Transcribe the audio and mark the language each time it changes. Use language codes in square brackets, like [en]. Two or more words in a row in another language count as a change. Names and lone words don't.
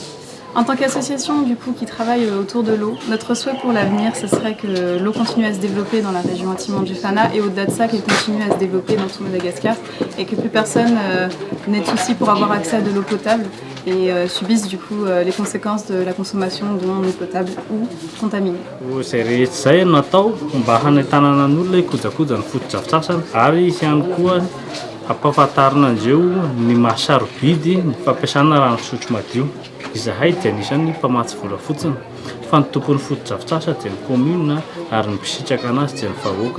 [fr] En tant qu'association du coup qui travaille autour de l'eau, notre souhait pour l'avenir ce serait que l'eau continue à se développer dans la région Anti-Mandjifana et au-delà de ça qu'elle continue à se développer dans tout Madagascar et que plus personne n'ait de soucis pour avoir accès à de l'eau potable et subissent du coup les conséquences de la consommation d'eau non potable ou contaminée. [mg] Zay rehetra zay natao mba hanentanana ny olona kojakoja ny foto-drafitrasana ary izy ihany koa ampahafantarina andreo ny mahasarobidy ny fampiasana rano fisotro madio. Izahay dia anisan'ny mpamatsy vola fotsiny fa ny tompon'ny foto-drafitrasa dia ny commune ary ny mpisitraka anazy dia ny vahoaka.